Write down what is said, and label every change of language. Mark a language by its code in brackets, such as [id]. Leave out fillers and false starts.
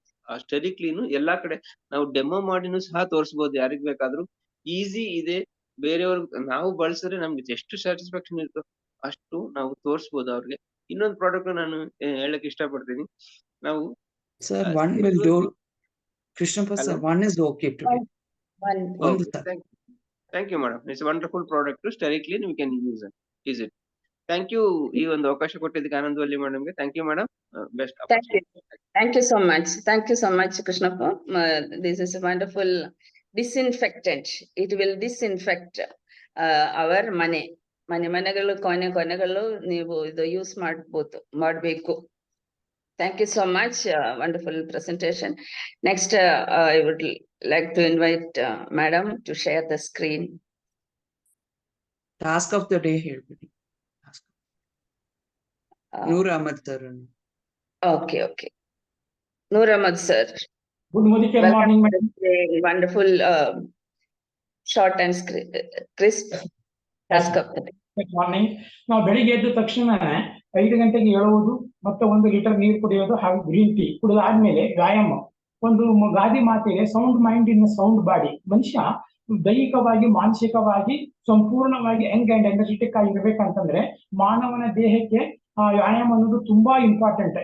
[kn] ಆ ಸ್ಟೆರಿ ಕ್ಲೀನ್ ಎಲ್ಲಾ ಕಡೆ ನಾವು ಡೆಮೋ ಮಾಡಿನೂ ಸಹ ತೋರಿಸಬಹುದು, ಯಾರಿಗ್ ಬೇಕಾದ್ರೂ. ಈಸಿ ಇದೆ. ಬೇರೆಯವ್ರಿಗೆ ನಾವು ಬಳಸಿದ್ರೆ ನಮ್ಗೆ ಎಷ್ಟು ಸ್ಯಾಟಿಸ್ಫ್ಯಾಕ್ಷನ್ ಇರುತ್ತೋ ಅಷ್ಟು ನಾವು ತೋರಿಸಬಹುದು ಅವ್ರಿಗೆ. ಇನ್ನೊಂದು ಪ್ರಾಡಕ್ಟ್ ನಾನು ಹೇಳಕ್ ಇಷ್ಟಪಡ್ತೀನಿ. ನಾವು [en] Sir, one will do. Krishnappa sir, one is okay today. One sir. Thank you, madam. It's a wonderful product. Steri Clean, we can use it. Is it? Thank you. [kn] ಈ ಒಂದು ಅವಕಾಶ ಕೊಟ್ಟಿದ್ದಕ್ಕೆ ಆನಂದವಲ್ಲಿ ಮೇಡಮ್ಗೆ. [en] Thank you madam. Best. Thank you so much. Thank you so much, Krishnappa. This is a wonderful disinfectant. It will disinfect our [kn] ಮನೆಗಳು ಕೊನೆಗಳು ನೀವು ಇದು use ಮಾಡಬೇಕು. [en] Thank you so much. Wonderful presentation. Next, I would like to invite Madam to share the screen. Task of the day here. Noor Ahmed sir. Okay. Noor Ahmed sir. Good morning, madam. Wonderful, short and crisp task of the day. Good morning. [kn] ನಾವು ಬೆಳಿಗ್ಗೆ ಎದ್ದ ತಕ್ಷಣ 5 ಗಂಟೆಗೆ ಏಳುವುದು ಮತ್ತೆ 1 litre ನೀರು ಕುಡಿಯೋದು ಹಾಗೂ green tea ಕುಡಿದಾದ್ಮೇಲೆ ವ್ಯಾಯಾಮ. ಒಂದು ಗಾದಿ ಮಾತಿಗೆ [en] Sound mind in sound body. [kn] ಮನುಷ್ಯ ದೈಹಿಕವಾಗಿ ಮಾನಸಿಕವಾಗಿ ಸಂಪೂರ್ಣವಾಗಿ [en] young and energetic [kn] ಆಗಿರ್ಬೇಕಂತಂದ್ರೆ ಮಾನವನ ದೇಹಕ್ಕೆ ವ್ಯಾಯಾಮ ಅನ್ನೋದು ತುಂಬಾ ಇಂಪಾರ್ಟೆಂಟ್.